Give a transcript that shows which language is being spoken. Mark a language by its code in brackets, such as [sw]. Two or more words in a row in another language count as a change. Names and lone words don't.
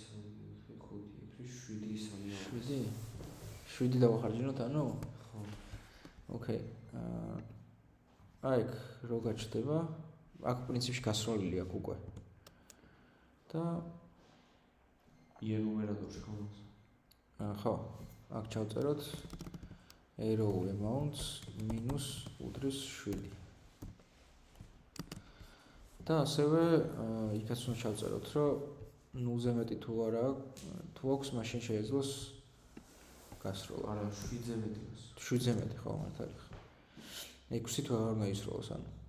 [ka] 7 7 დავახარჯინოთ, ანუ? ხო. ოკეი. აი, რო გაჩნდება, აქ პრინციპში გასროლილი აქვს უკვე. და ენუმერატორში ხომს. ხო, აქ ჩავწეროთ [en] arrow amounts minus [ka] უდრის 7. და ასევე იქაც უნდა ჩავწეროთ, რომ 0-ზე მეტი თუ არა, თუ აქვს, მაშინ შეეძლოს გასროლა. არა, 7-ზე მეტი. 7-ზე მეტი, ხო, მართალი ხარ. 6 თუ აღარ უნდა ისროლოს, ანუ.